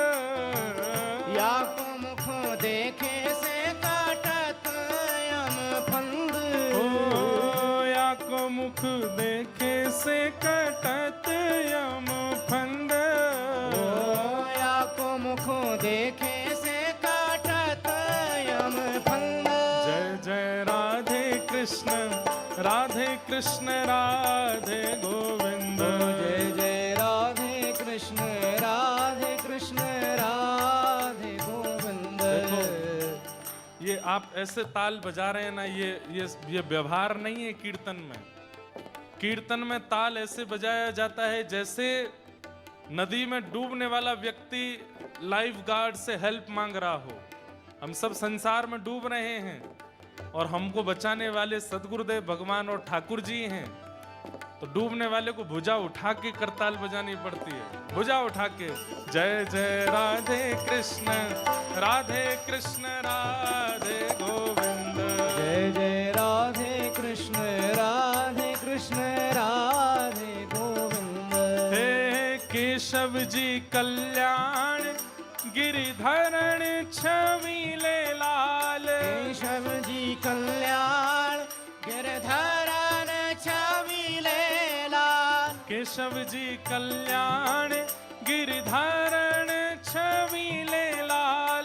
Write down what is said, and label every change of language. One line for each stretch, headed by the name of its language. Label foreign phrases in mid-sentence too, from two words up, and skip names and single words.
Hindi: या को मुख देखे से काटत यम फंद। ओ या को मुख देखे से कटत यम फंद। ओ या को मुख देखे से काटत यम फंद। जय जय राधे कृष्ण, राधे कृष्ण, राधे गोविंद। जय जय राधे कृष्ण, राधे कृष्ण, राधे गोविंद। ये आप ऐसे ताल बजा रहे हैं ना, ये व्यवहार नहीं है कीर्तन में। कीर्तन में ताल ऐसे बजाया जाता है जैसे नदी में डूबने वाला व्यक्ति
English: life guard
Hindi: से हेल्प मांग रहा हो। हम सब संसार में डूब रहे हैं और हमको बचाने वाले सदगुरुदेव भगवान और ठाकुर जी हैं। तो डूबने वाले को भुजा उठा के करताल बजानी पड़ती है, भुजा उठा के। जय जय राधे कृष्ण, राधे कृष्ण, राधे गोविंद। जय जय राधे कृष्ण, राधे कृष्ण, राधे गोविंद। हे केशव जी कल्याण, गिरिधरण छवि ले लाल। केशव जी कल्याण, केशव जी कल्याण गिरधारण छबीले लाल।